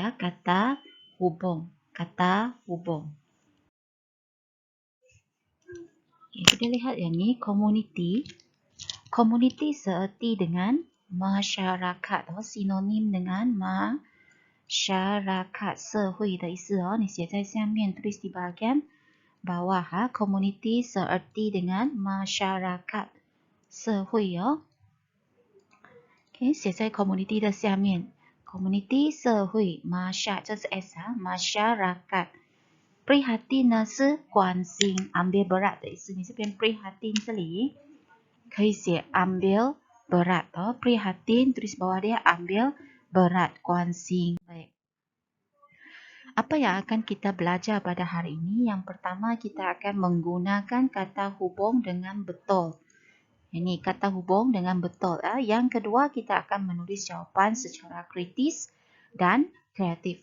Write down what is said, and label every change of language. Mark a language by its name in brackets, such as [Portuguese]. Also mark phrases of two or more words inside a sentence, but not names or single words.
[Malay] Kata hubung. Kata hubung. Okay, kita lihat yang ni, komuniti. Komuniti seerti dengan masyarakat. Sinonim dengan masyarakat, [Chinese] 社会的意思你写在下面 [Malay] tulis di bahagian bawah community seerti dengan masyarakat 社会 [Chinese] OK 写在 community 的下面 community 社会 masya 这是 s [Malay] masyarakat prihatin [Chinese] 呢是关心 [Malay] ambil berat [Chinese] 的意思你这边 prihatin 这里可以写 [Malay] ambil berat prihatin tulis bawah dia ambil berat [Chinese] 关心 baik. [Malay] Apa yang akan kita belajar pada hari ini? Yang pertama kita akan menggunakan kata hubung dengan betul. Ini kata hubung dengan betul. Yang kedua kita akan menulis jawapan secara kritis dan kreatif.